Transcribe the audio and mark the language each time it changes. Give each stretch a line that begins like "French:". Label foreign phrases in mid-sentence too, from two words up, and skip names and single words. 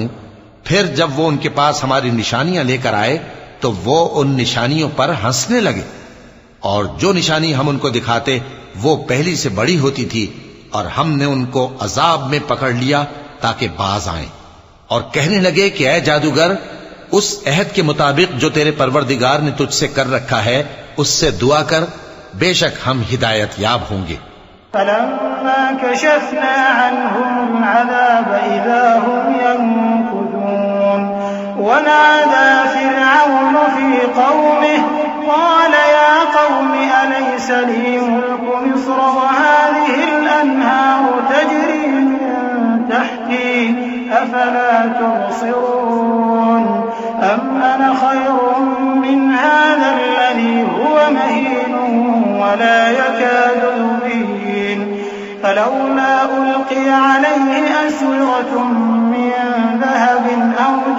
Urdu: پھر جب وہ ان کے پاس ہماری نشانیاں لے کر آئے تو وہ ان نشانیوں پر ہنسنے لگے اور جو نشانی ہم ان کو دکھاتے وہ پہلی سے بڑی ہوتی تھی اور ہم نے ان کو عذاب میں پکڑ لیا تاکہ باز آئیں اور کہنے لگے کہ اے جادوگر، اس عہد کے مطابق جو تیرے پروردگار نے تجھ سے کر رکھا ہے اس سے دعا کر، بیشک ہم ہدایت یاب ہوں گے.
Arabic: فلما كشفنا عنهم عذاب إذا هم ينكثون ونادى فرعون في قومه قال يا قوم أليس لي ملك مصر وهذه الأنهار تجري من تحتي أفلا تبصرون أم أنا خير من هذا الذي هو مهين ولا يكاد يبين فلولا ألقي عليه أسورة من ذهب أو